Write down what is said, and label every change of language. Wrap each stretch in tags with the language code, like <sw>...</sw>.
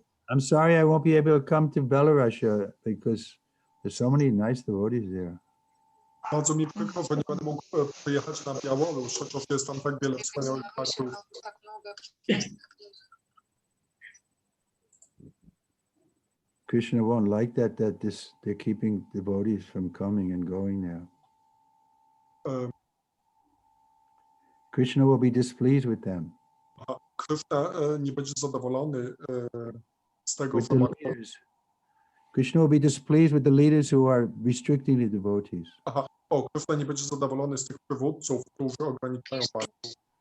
<en>I'm sorry I won't be able to come to Belarus because there's so many nice devotees there.</en> <pl>Bardzo mi przykro, że nie będę mógł przyjechać na Białoruś, chociaż jest tam tak wiele wspaniałych faktów.</pl> <en>Krishna won't like that they're keeping devotees from coming and going now. Krishna will be displeased with them.</en> <pl>Krishna nie będzie zadowolony z tego</pl> <en>With the leaders. Krishna will be displeased with the leaders who are restricting the devotees.</en> <pl>Krishna nie będzie zadowolony z tych przywódców, którzy ograniczają faktów.</pl>